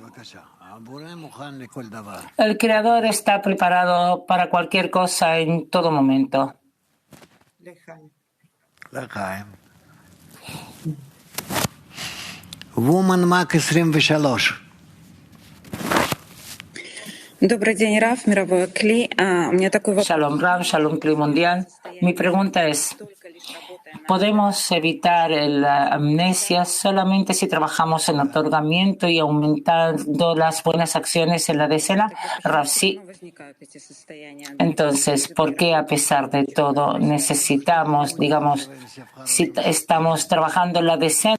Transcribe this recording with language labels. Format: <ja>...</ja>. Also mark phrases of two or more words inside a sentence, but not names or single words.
<es>El Creador está preparado para cualquier cosa en todo momento.</es> <en>Woman Mac 23.</en> <ru>Добрый день, Раф, мировой Кли. У меня такой вопрос.</ru> <es>Shalom Rav, Shalom Kli Mundial. Mi pregunta es, ¿podemos evitar la amnesia solamente si trabajamos en otorgamiento y aumentando las buenas acciones en la decena? Rav, sí. Entonces, ¿por qué a pesar de todo necesitamos, digamos, si estamos trabajando en la decena?</es>